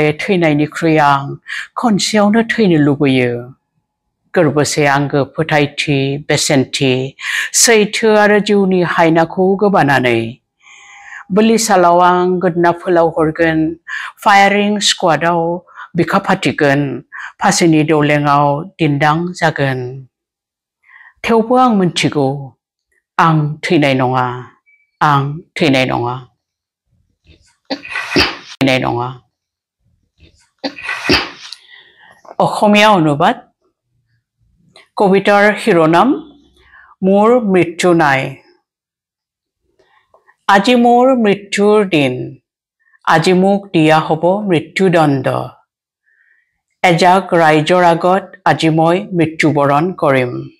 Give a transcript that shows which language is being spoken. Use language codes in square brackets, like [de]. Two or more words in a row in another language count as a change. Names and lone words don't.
[brx] थैनायनिख्रुइ आं खनसेयावनो थैनो लुबैयो गोरबोसे आंगो फोथायथि बेसेनथि सैथो आरो जिउनि हायनाखौ गोबानानै बोलिसालाव आं गोदना फोलाव हरगोन फायारिं स्क्वाडाव बिखा फाथिगोन फासिनि दौलेङाव दिन्दां जागोन थेवबो आं मिन्थिगौ आं थैनाय नङा आं थैनाय नङा थैनाय नङा [as] অসমীয়া অনুবাদ কবিতাৰ শিৰোনাম মোৰ মৃত্যু নাই আজি মোৰ মৃত্যুৰ দিন আজি মোক দিয়া হ'ব মৃত্যুদণ্ড এজাক ৰাইজৰ আগত আজি মই মৃত্যুবৰণ কৰিম